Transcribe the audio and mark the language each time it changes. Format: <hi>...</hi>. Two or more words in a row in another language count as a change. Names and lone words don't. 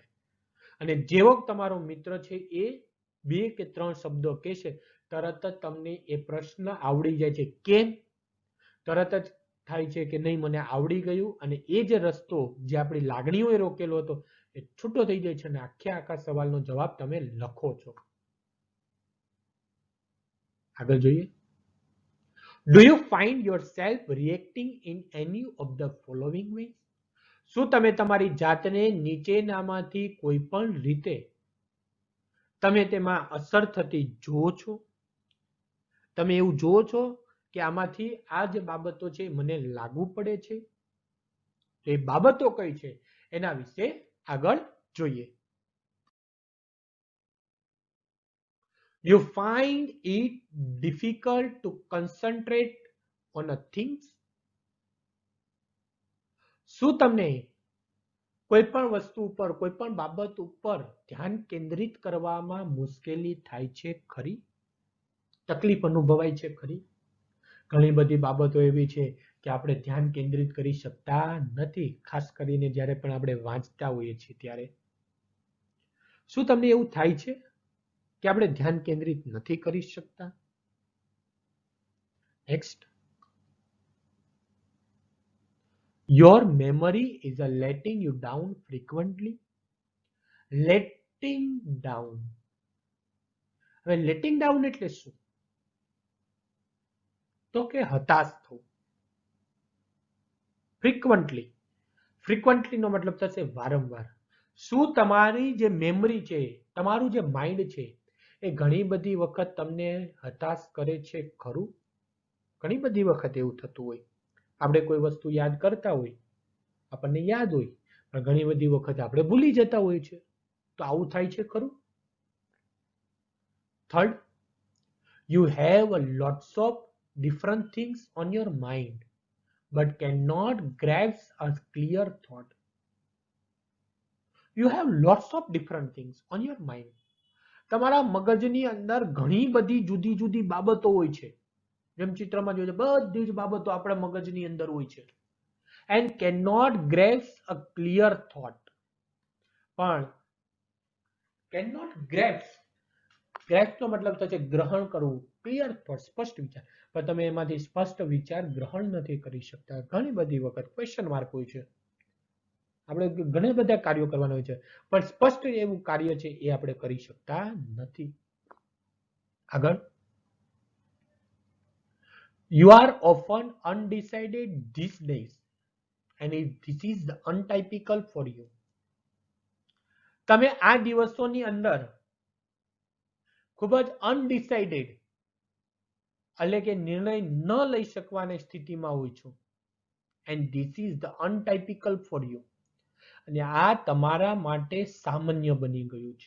<gu>અને જેવો તમારો મિત્ર છે એ 2 કે 3 શબ્દો કહેશે, તરત જ તમને એ પ્રશ્ન આવડી જાય છે. કેમ? તરત જ થાય છે કે નહીં મને આવડી ગયું, અને એ જે રસ્તો જે આપણી લાગણીઓએ રોકેલો હતો એ છૂટો થઈ જાય છે અને આખા સવાલનો જવાબ તમે લખો છો. આગળ જોઈએ.</gu> <en>Do you find yourself reacting in any of the following ways?</en> <gu>શું તમે તમારી જાતને નીચેનામાંથી કોઈ પણ રીતે તમે તેમાં અસર થતી જુઓ છો? તમે એવું જુઓ છો કે આમાંથી આ જે બાબતો છે મને લાગુ પડે છે? તો એ બાબતો કઈ છે એના વિશે આગળ જોઈએ.</gu> <en>You find it difficult to concentrate on a things?</en> <gu>શું તમને કોઈ પણ વસ્તુ ઉપર, કોઈ પણ બાબત ઉપર ધ્યાન કેન્દ્રિત કરવામાં મુશ્કેલી થાય છે ખરી? તકલીફ અનુભવાય છે ખરી? ઘણી બધી બાબતો એવી છે કે આપણે ધ્યાન કેન્દ્રિત કરી શકતા નથી, ખાસ કરીને જ્યારે પણ આપણે વાંચતા હોઈએ છીએ ત્યારે. શું તમને એવું થાય છે કે આપણે ધ્યાન કેન્દ્રિત નથી કરી શકતા? નેક્સ્ટ.</gu> <en>Your memory is a letting you down frequently. Letting down. હવે letting down</en> <gu>એટલે શું? તો કે હતાશ થવું. ફ્રીક્વન્ટલી. ફ્રીક્વન્ટલી નો મતલબ થશે વારંવાર. શું તમારી જે મેમરી છે, તમારું જે માઇન્ડ છે એ ઘણી બધી વખત તમને હતાશ કરે છે ખરું? ઘણી બધી વખત એવું થતું હોય. આપણે કોઈ વસ્તુ યાદ કરતા હોય, આપણને યાદ હોય, પણ ઘણી બધી વખત આપણે ભૂલી જતા હોય છે. તો આવું થાય છે ખરું? થર્ડ,</gu> <en>you have a lots of different things on your mind but cannot grasp a clear thought. You have lots of different things on your mind.</en> <gu>તમારા મગજની અંદર ઘણી બધી જુદી જુદી બાબતો હોય છે. જેમ ચિત્રમાં જોયું છે, બધી જ બાબતો આપણા મગજની અંદર હોય છે.</gu> <en>and cannot grasp a clear thought.</en> <gu>પણ</gu> <en>cannot grasp</en> <gu>નો મતલબ થશે ગ્રહણ કરવું,</gu> <en>clear thought,</en> <gu>સ્પષ્ટ વિચાર, પણ તમે એમાંથી સ્પષ્ટ વિચાર ગ્રહણ નથી કરી શકતા. ઘણી બધી વખત</gu> <en>question mark</en> <gu>હોય છે. આપણે ઘણા બધા કાર્યો કરવાના હોય છે, પણ સ્પષ્ટ એવું કાર્ય છે એ આપણે કરી શકતા નથી. આગળ.</gu> <en>You are often undecided these days and this is the untypical for you.</en> <gu>તમે આ દિવસોની અંદર ખૂબ જ અનડિસાઇડેડ એટલે કે નિર્ણય ન લઈ શકવાની સ્થિતિમાં હોય છો.</gu> <en>And this is the untypical for you.</en> <gu>અને આ તમારા માટે સામાન્ય બની ગયું છે.</gu>